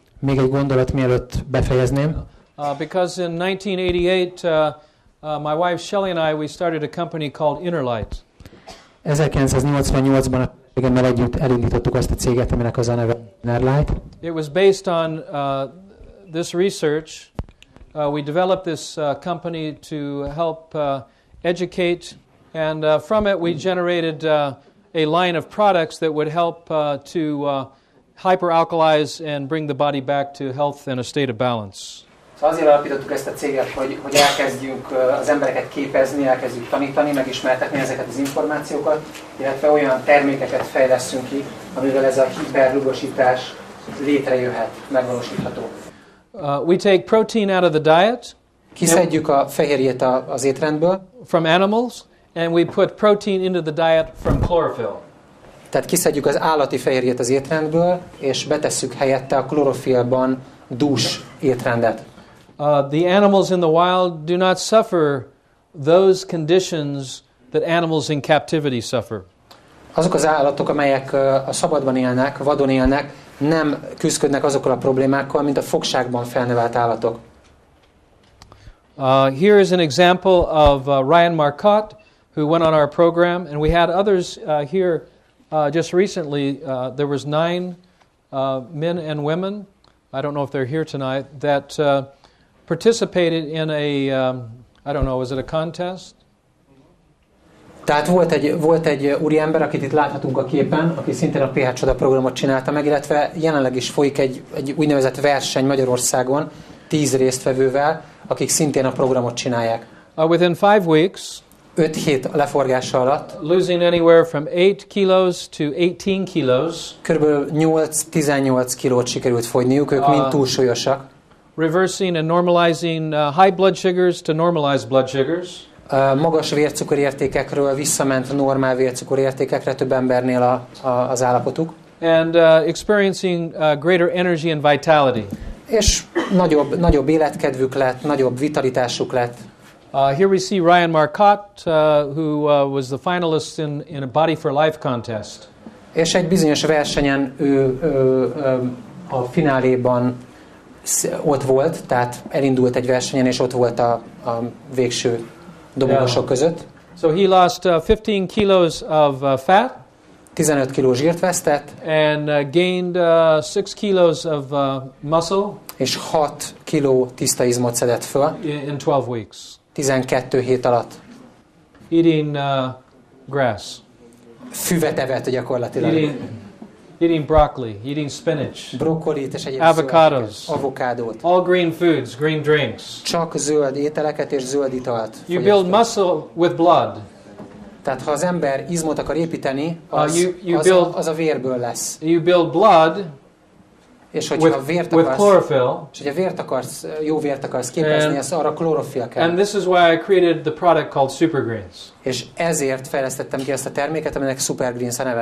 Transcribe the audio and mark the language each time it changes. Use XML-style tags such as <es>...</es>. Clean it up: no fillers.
<hu>Még egy gondolat, mielőtt befejezném.</hu> <en>Because in 1988, my wife Shelley and we started a company called Innerlight.</en> <hu>1988-ban a cégemmel együtt elindítottuk azt a céget, aminek az a neve Innerlight.</hu> <en>It was based on this research. We developed this company to help educate, and from it we generated a line of products that would help to hyperalkalize and bring the body back to health and a state of balance.</en> <hu>Szóval azért alapítottuk ezt a céget, hogy elkezdjünk az embereket képezni, elkezdjük tanítani, megismertetni ezeket az információkat, illetve olyan termékeket fejlesztünk ki, amivel ez a hiperrugosítás létrejöhet, megvalósítható.</hu> <en>We take protein out of the diet.</en> <hu>Kiszedjük a fehérjét az étrendből.</hu> <en>From animals, and we put protein into the diet from chlorophyll.</en> <hu>Tehát kiszedjük az állati fehérjét az étrendből, és betesszük helyette a klorofillban dús étrendet.</hu> <en>The animals in the wild do not suffer those conditions that animals in captivity suffer.</en> <hu>Azok az állatok, amelyek a szabadban élnek, vadon élnek, nem küzdködnek azokkal a problémákkal, mint a fogságban felnevelt állatok.</hu> <en>Here is an example of Ryan Marcotte, who went on our program, and we had others here just recently, there was 9 men and women, I don't know if they're here tonight, that participated in a, I don't know, was it a contest?</en> <hu>Tehát volt egy úriember, akit itt láthatunk a képen, aki szintén a PH-csoda programot csinálta meg, illetve jelenleg is folyik egy úgynevezett verseny Magyarországon 10 résztvevővel, akik szintén a programot csinálják.</hu> <en>Within 5 weeks,</en> <hu>5 hét leforgása alatt,</hu> <en>losing anywhere from 8 kilos to 18 kilos,</en> <hu>körülbelül 8-18 kilót sikerült fogyniuk, ők mind túlsúlyosak.</hu> <en>Reversing and normalizing high blood sugars to normalized blood sugars.</en> <hu>Magas vércukorértékekről visszament normál vércukorértékekre több embernél az állapotuk.</hu> <en>And experiencing greater energy and vitality.</en> <hu>És nagyobb életkedvük lett, nagyobb vitalitásuk lett.</hu> <en>Here we see Ryan Marcotte, who was the finalist in a Body for Life contest.</en> <hu>És egy bizonyos versenyen ő a fináléban ott volt, tehát elindult egy versenyen, és ott volt a végső dobogosok között.</hu> <en>So he lost 15 kilos of fat.</en> <hu>15 kiló zsírt vesztett.</hu> <en>And gained 6 kilos of muscle.</en> <hu>És 6 kiló tiszta izmot szedett föl.</hu> <en>In 12 weeks.</en> <hu>12 hét alatt.</hu> <en>Eating grass.</en> <hu>Füvet evett gyakorlatilag.</hu> <en>Eating broccoli, eating spinach.</en> <hu>Brokkolit és egyéb</hu> <en>avocados.</en> <hu>Avokádót.</hu> <en>All green foods, green drinks.</en> <hu>Csak zöld ételeket és zöld italt.</hu> <en>You build muscle with blood.</en> <hu>Tehát ha az ember izmot akar építeni, az a vérből lesz.</hu> <en>You build blood.</en> <hu>És hogyha</hu> <en>with chlorophyll.</en> <hu>És hogyha jó vért akarsz képezni, az arra klorofil kell.</hu> <en>And this is why I created the product called Super Greens.</en> <hu>És ezért fejlesztettem ki ezt a terméket, aminek Super Greens a neve.</hu>